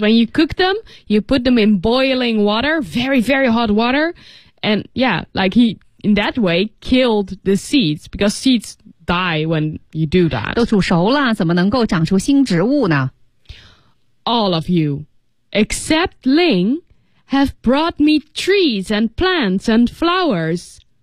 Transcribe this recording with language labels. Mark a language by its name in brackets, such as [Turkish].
[English] When you cook them, you put them in boiling water, very, very hot water. And yeah, like he, in that way, killed the seeds, because seeds die when you do that. [Chinese] 都煮熟了，怎么能够长出新植物呢？ [English] All of you, except Ling, have brought me trees and plants and flowers.